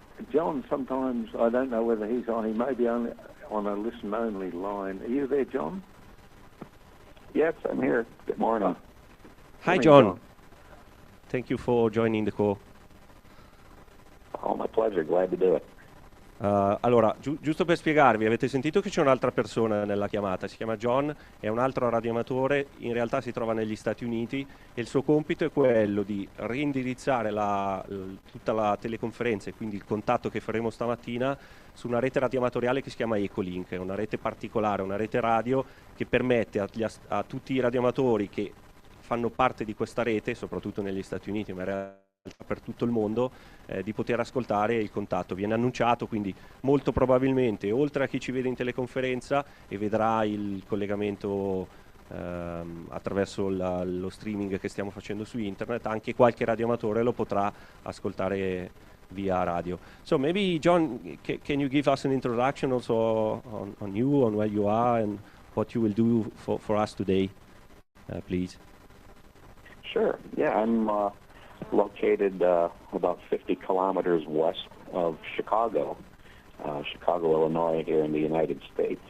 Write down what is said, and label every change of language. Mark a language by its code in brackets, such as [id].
[en] John, sometimes, I don't know whether he's on, he may be on a listen-only line. Are you there, John? Yes, I'm here. Good morning. Hi, John. Thank you for joining the call. Oh, my pleasure. Glad to do it. [it] Allora, giusto per spiegarvi, avete sentito che c'è un'altra persona nella chiamata, si chiama John, è un altro radioamatore, in realtà si trova negli Stati Uniti e il suo compito è quello di reindirizzare tutta la teleconferenza e quindi il contatto che faremo stamattina su una rete radioamatoriale che si chiama Ecolink, è una rete particolare, una rete radio che permette a tutti i radioamatori che fanno parte di questa rete, soprattutto negli Stati Uniti, ma in realtà per tutto il mondo, di poter ascoltare il contatto. Viene annunciato, quindi molto probabilmente oltre a chi ci vede in teleconferenza e vedrà il collegamento attraverso lo streaming che stiamo facendo su internet, anche qualche radioamatore lo potrà ascoltare via radio. [en] So maybe John, can you give us an introduction also on you, on where you are and what you will do for us today, please? Sure. Yeah, I'm located about 50 kilometers west of Chicago, Illinois, here in the United States.